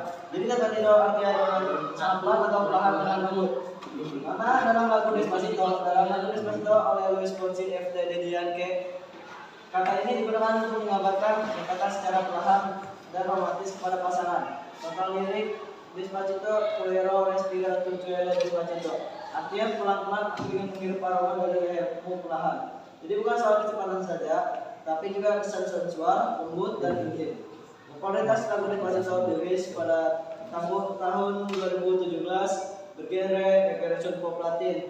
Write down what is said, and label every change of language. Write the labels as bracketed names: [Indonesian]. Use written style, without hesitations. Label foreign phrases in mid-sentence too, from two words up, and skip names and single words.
[Indonesian] Jadi Despacito artinya sangat pelan atau perlahan dengan lembut. Karena dalam lagu Despacito oleh Luis Fonsi FT Daddy Yankee, kata ini digunakan untuk menggambarkan kata secara perlahan dan romantis kepada pasangan. Contoh lirik [Spanish] Despacito, quiero respirar tu suelo despacito. [Indonesian] Artinya pelan-pelan aku ingin menghirup aroma dari lehermu perlahan. Jadi bukan soal kecepatan saja, tapi juga kesan sensual, lembut dan intim. Popularitas lagu Despacito dirilis pada tahun 2017, bergenre reggaeton pop Latin.